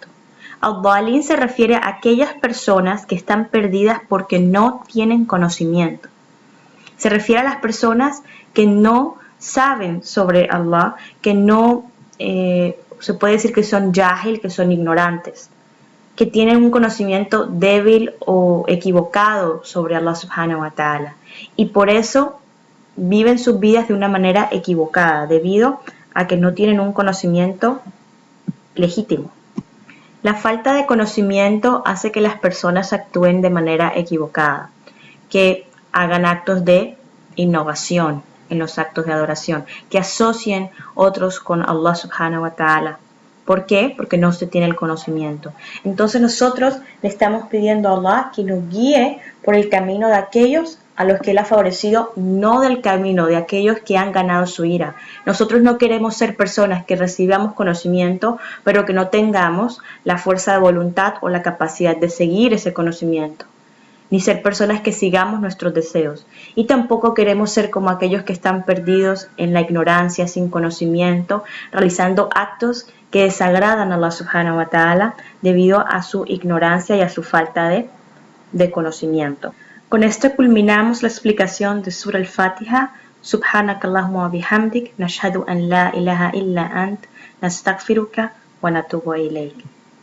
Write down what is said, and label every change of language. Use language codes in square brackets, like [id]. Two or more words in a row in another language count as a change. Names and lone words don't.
[es] Ad-dallin se refiere a aquellas personas que están perdidas porque no tienen conocimiento. Se refiere a las personas que no saben sobre Allah, que no se puede decir que son jahil, que son ignorantes, que tienen un conocimiento débil o equivocado sobre Allah [ar] سبحانه وتعالى, [es] y por eso viven sus vidas de una manera equivocada debido a que no tienen un conocimiento legítimo. La falta de conocimiento hace que las personas actúen de manera equivocada, que hagan actos de innovación en los actos de adoración, que asocien otros con Allah [ar] سبحانه وتعالى. [es] ¿Por qué? Porque no se tiene el conocimiento. Entonces nosotros le estamos pidiendo a Allah que nos guíe por el camino de aquellos a los que Él ha favorecido, no del camino de aquellos que han ganado su ira. Nosotros no queremos ser personas que recibamos conocimiento, pero que no tengamos la fuerza de voluntad o la capacidad de seguir ese conocimiento, ni ser personas que sigamos nuestros deseos. Y tampoco queremos ser como aquellos que están perdidos en la ignorancia, sin conocimiento, realizando actos que desagradan a Allah [ar] سبحانه وتعالى [es] debido a su ignorancia y a su falta de conocimiento. Con esto culminamos la explicación de Surah Al-Fatiha. [ar] سبحانك اللهم وبحمدك نشهد أن لا إله إلا أنت نستغفرك ونتوب إليك.